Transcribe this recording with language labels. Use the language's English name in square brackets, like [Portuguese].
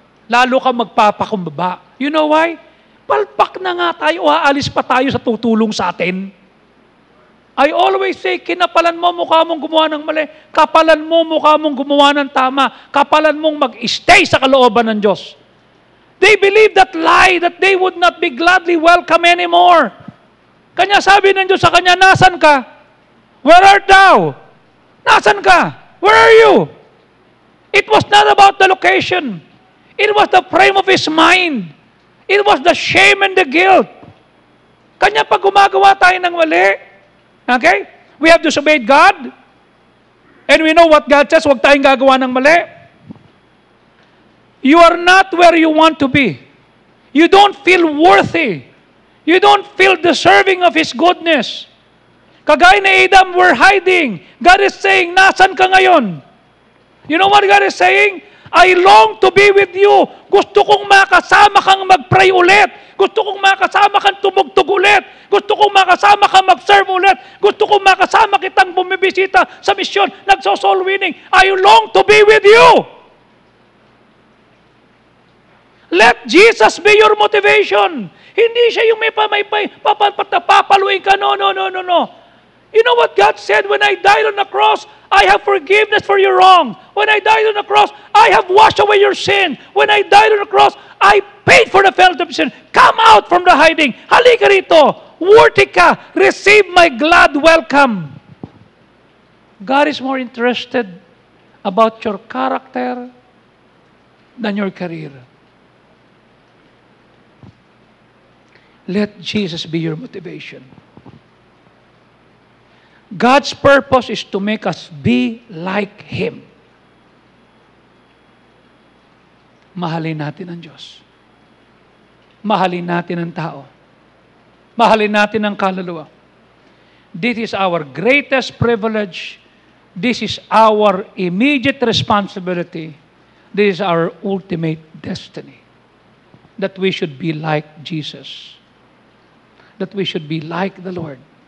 [Filipino] Lalo kang magpapakumbaba. [English] You know why? [Filipino] Palpak na nga tayo, aalis pa tayo sa tutulong sa atin. [English] I always say, [Filipino] kinapalan mo mukha mong gumawa ng mali. Kapalan mo mukha mong gumawa ng tama. Kapalan mong mag-stay sa kalooban ng Diyos. [English] They believe that lie, that they would not be gladly welcome anymore. [Filipino] Kanya sabi ng Diyos sa kanya, nasan ka? [English] Where art thou? [Filipino] Nasan ka? [English] Where are you? It was not about the location. It was the frame of his mind. It was the shame and the guilt. [Filipino] Kanya pag gumagawa tayo ng mali, okay? [English] We have disobeyed God. And we know what God says, [Filipino] huwag tayong gagawa ng mali. [English] You are not where you want to be. You don't feel worthy. You don't feel deserving of His goodness. [Filipino] Kagaya ni Adam, [English] we're hiding. God is saying, [Filipino] nasan ka ngayon? [English] You know what God is saying? I long to be with you. [Filipino] Gusto kong makasama kang mag-pray ulit. Gusto kong makasama kang tumugtog ulit. Gusto kong makasama kang mag-serve ulit. Gusto kong makasama kitang bumibisita sa misyon, nagso-soul winning. [English] I long to be with you. Let Jesus be your motivation. [Filipino] Hindi siya yung may papaluin ka. [English] No. You know what God said? When I died on the cross, I have forgiveness for your wrong. When I died on the cross, I have washed away your sin. When I died on the cross, I paid for the penalty of sin. Come out from the hiding. [Filipino] Halika rito. [English] Worthy ka. Receive my glad welcome. God is more interested about your character than your career. Let Jesus be your motivation. God's purpose is to make us be like Him. [Filipino] Mahalin natin ang Diyos. Mahalin natin ang tao. Mahalin natin ang kaluluwa. [English] This is our greatest privilege. This is our immediate responsibility. This is our ultimate destiny. That we should be like Jesus. That we should be like the Lord.